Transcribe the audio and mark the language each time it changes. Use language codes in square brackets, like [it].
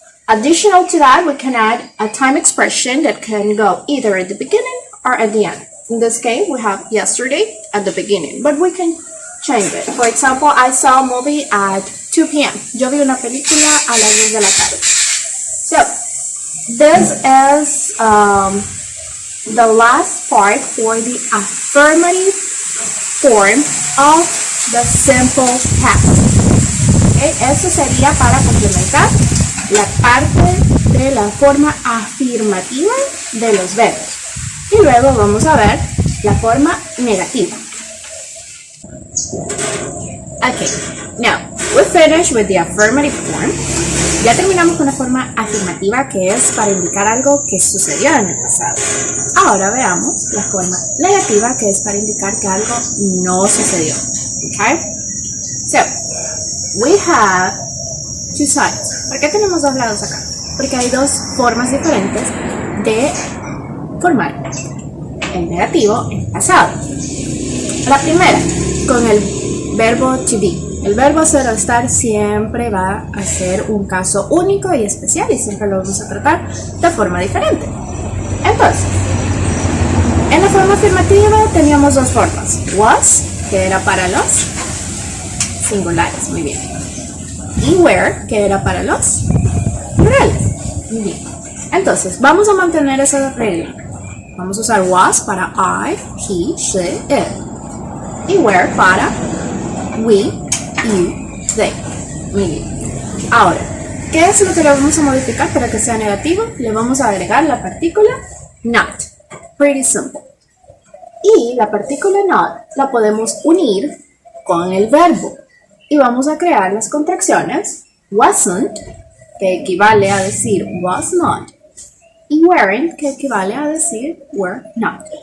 [en] Additional to that, we can add a time expression that can go either at the beginning or at the end. In this case, we have yesterday at the beginning, but we can change it. For example, I saw a movie at 2 p.m. [es] Yo vi una película a las 2 de la tarde. [en] So, this is the last part for the affirmative form of the simple past. Okay? [es] Eso sería para complementar la parte de la forma afirmativa de los verbos. Y luego vamos a ver la forma negativa. [en] Okay, now we finished with the affirmative form. [es] Ya terminamos con la forma afirmativa, que es para indicar algo que sucedió en el pasado. Ahora veamos la forma negativa, que es para indicar que algo no sucedió. [en] Okay, so we have two sides. [es] ¿Por qué tenemos dos lados acá? Porque hay dos formas diferentes de formar el negativo en pasado. La primera, con el verbo to be. El verbo ser o estar siempre va a ser un caso único y especial y siempre lo vamos a tratar de forma diferente. Entonces, en la forma afirmativa teníamos dos formas. Was, que era para los singulares, muy bien. Y were, que era para los plurales, muy bien. Entonces, vamos a mantener esa regla. Vamos a usar was para I, he, she, it. Y were para we, you, they. Muy bien. Ahora, ¿qué es lo que le vamos a modificar para que sea negativo? Le vamos a agregar la partícula not. [en] Pretty simple. [es] Y la partícula not la podemos unir con el verbo. Y vamos a crear las contracciones wasn't, que equivale a decir was not, y weren't, que equivale a decir were not.